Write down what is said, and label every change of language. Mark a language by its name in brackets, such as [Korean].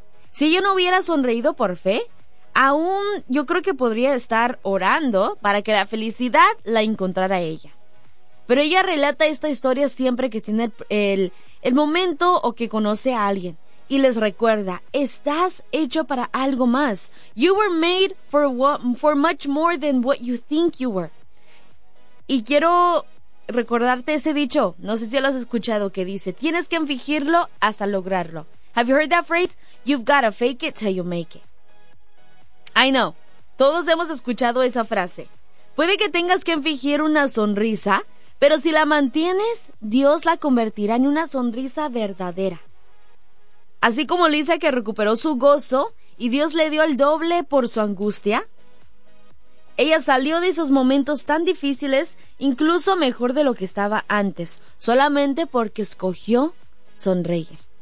[Spanish] Si yo no hubiera sonreído por fe, aún yo creo que podría estar orando para que la felicidad la encontrara ella. Pero ella relata esta historia siempre que tiene el momento o que conoce a alguien. Y les recuerda, estás hecho para algo más. [English] You were made for much more than what you think you were. [Spanish] Y quiero recordarte ese dicho, no sé si lo has escuchado, que dice, tienes que fingirlo hasta lograrlo. [English] Have you heard that phrase? You've gotta fake it till you make it. I know, [Spanish] todos hemos escuchado esa frase. Puede que tengas que fingir una sonrisa, pero si la mantienes, Dios la convertirá en una sonrisa verdadera. Así como Lisa, que recuperó su gozo y Dios le dio el doble por su angustia, ella salió de esos momentos tan difíciles, incluso mejor de lo que estaba antes, solamente porque escogió sonreír.